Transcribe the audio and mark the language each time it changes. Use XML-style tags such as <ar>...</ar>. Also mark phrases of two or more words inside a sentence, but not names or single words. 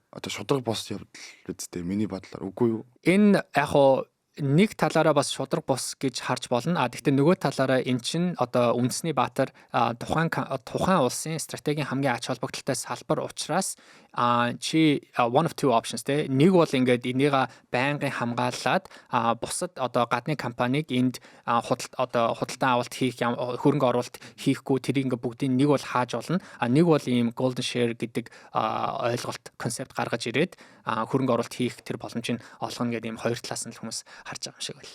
<mn>Одоо шудраг бос явдал үсттэй миний бодлоор үгүй юу? Энэ яг нэг талаараа бас шудраг бос гэж харж болно. Гэхдээ нөгөө талаараа эн чинь одоо үндэсний баатар тухайн улсын стратегийн хамгийн ач холбогдолтой салбар учраас чи</mn> <en>one of two options</en> <mn>те нэг бол ингээд энийг байнгын хамгаалаад бусад одоо гадны компаниг энд худалдан авалт хийх хөрөнгө оруулалт хийхгүй тэрийг ингээд бүгдийг нэг бол хааж болно. Нэг бол ийм</mn> <en>golden share</en> <mn>гэдэг ойлголт концепт гаргаж ирээд хөрөнгө оруулалт хийх тэр боломжийг олгоно гэдэг ийм хоёр талаас нь хүмүүс харж байгаа юм шиг байлээ.</mn>